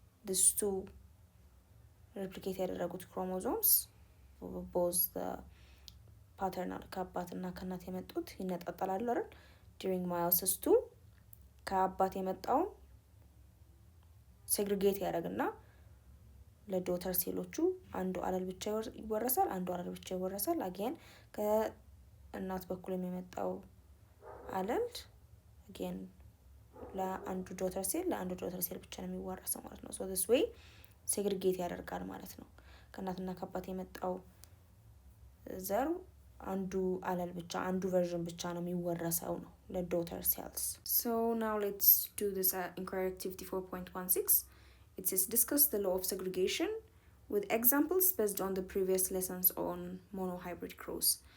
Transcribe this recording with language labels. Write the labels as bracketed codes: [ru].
[en] these two replicate [am] ያደረጉት [en] chromosomes both the paternal [am] ከአባትና ከእናት የመጡት ይነጣጠላሉ አይደል? [en] during meiosis II [am] ከአባት የመጣውን ሴግሪጌት ያደርግና ለዶተር ሴሎቹ አንዱ አለል ብቻ ይወረሳል፣ አንዱ አለል ብቻ ይወረሳል። አገን ከእናት በኩል የሚመጣው አለል አገን ለአንዱ ዶተር ሴል ብቻ ነው የሚወረሰው ማለት ነው። [en] so this way [am] ሴግሪጌት ያደርጋል ማለት ነው። ከእናትና ከአባት የመጣው ዘር አንዱ አለል ብቻ አንዱ ቨርዥን ብቻ ነው የሚወረሰው ነው ለዶተር ሴልስ። [en] so now let's do this inquiry activity 4.16. it says discuss the law of segregation with examples based on the previous lessons on monohybrid cross.